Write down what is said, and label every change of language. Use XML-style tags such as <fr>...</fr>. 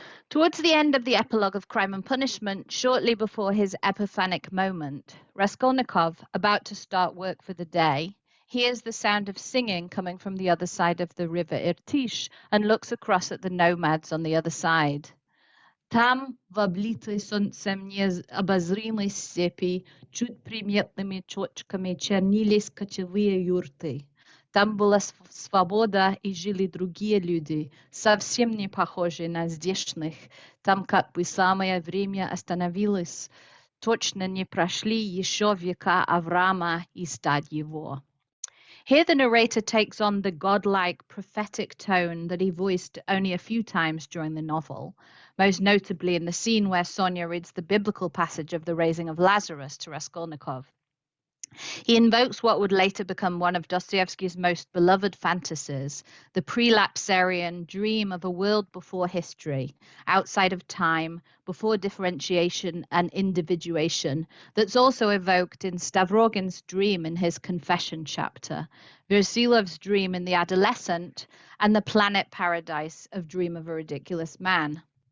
<en>Towards the end of the epilogue of Crime and Punishment, shortly before his epiphanic moment, Raskolnikov, about to start work for the day, hears the sound of singing coming from the other side of the river Irtysh and looks across at the nomads on the other side.</en> <ru>Там, в облитой солнцем необозримой степи, чуть приметными точками чернились кочевые юрты. Там была свобода, и жили другие люди, совсем не похожие на здешних. Там как бы самое время остановилось. Точно не прошли еще века Авраама и стад его.</ru> <en>Here the narrator takes on the godlike, prophetic tone that he voiced only a few times during the novel, most notably in the scene where Sonia reads the biblical passage of the raising of Lazarus to Raskolnikov. He invokes what would later become one of Dostoevsky's most beloved fantasies, the prelapsarian dream of a world before history, outside of time, before differentiation and individuation, that's also evoked in Stavrogin's dream in his Confession chapter, Versilov's dream in The Adolescent, and the planet paradise of Dream of a Ridiculous Man.</en>